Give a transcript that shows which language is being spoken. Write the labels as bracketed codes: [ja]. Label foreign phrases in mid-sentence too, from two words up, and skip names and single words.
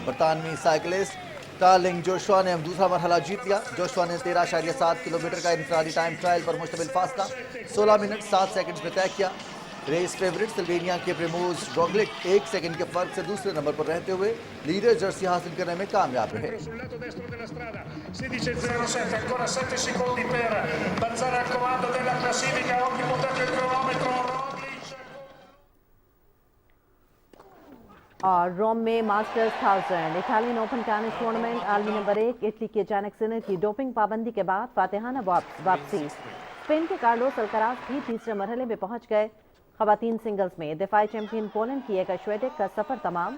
[ur] برطانوی سائیکلسٹ کارلنگ جوشوا نے دوسرا مرحلہ جیت لیا. جوشوا نے 13.7 کلومیٹر کا انفرادی [en] time trial [ur] پر مشتمل فاصلہ 16 منٹ 7 سیکنڈ میں طے کیا. [en] race favourite [ur] سلوینیا کے پریموز روگلک 1 سیکنڈ کے فرق سے دوسرے نمبر پر رہتے ہوئے [en] leader jersey [ur] حاصل کرنے میں کامیاب رہے. [it] 16:07, ancora 7 secondi per balzare al comando della classifica. Oggi puntato il cronometro. [ur] اور روم میں ماسٹرز 1000 اٹالین اوپن [en] tennis tournament [ur] عالمی نمبر 1 اٹلی کے جانک سنر کی ڈوپنگ پابندی کے بعد فاتحانہ واپسی. اسپین کے کارلوس الکاراز بھی تیسرے مرحلے میں پہنچ گئے. خواتین سنگلز میں دفاعی چیمپئن پولینڈ کی ایگا شویٹیک کا سفر تمام.